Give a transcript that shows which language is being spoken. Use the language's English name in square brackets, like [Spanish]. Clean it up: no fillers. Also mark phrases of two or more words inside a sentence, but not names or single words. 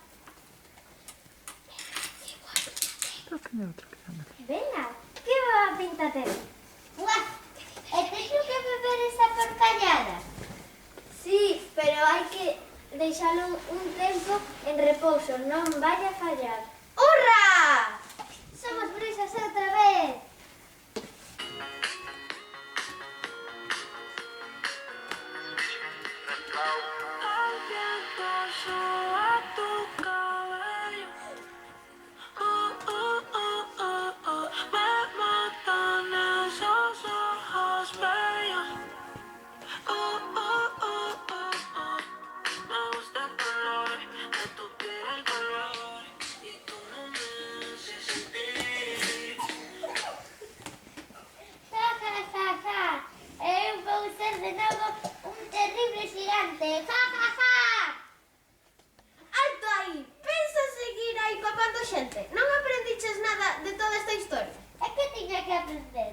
[Galician] Venga, que boa pinta ten. Buah, e teño que beber esa porcallada. Sí, pero hai que deixalo un tempo en repouso, non vai a fallar. ¡Hurra! Somos bruxas outra vez. [Spanish] El viento soba tu cabello. Me matan esos ojos bellos. Me gusta el color de tu piel, el color, y cómo me hace sentir. Ja, ja, ja, ja. [Galician] Eu vou ser de novo un terrible xigante. Ja, ja, ja. Alto aí! Pensa seguir aí papando xente? Non aprendiches nada de toda esta historia? É que tiña que aprender.